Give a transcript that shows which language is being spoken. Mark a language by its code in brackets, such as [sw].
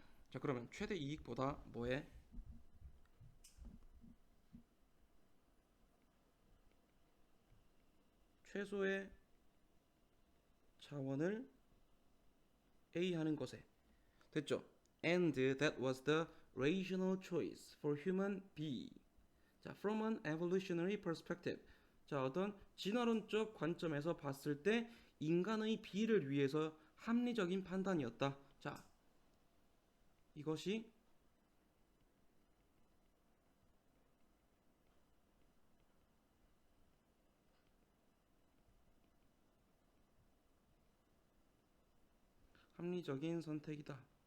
[ko] 자, 그러면 최대 이익보다 뭐에? 최소의 자원을 A 하는 것에. 됐죠? [en] And that was the rational choice for human B. 자, from an evolutionary perspective. [ko] 자, 어떤 진화론적 관점에서 봤을 때 인간의 B를 위해서 합리적인 판단이었다. 자, 이것이 합리적인 선택이다.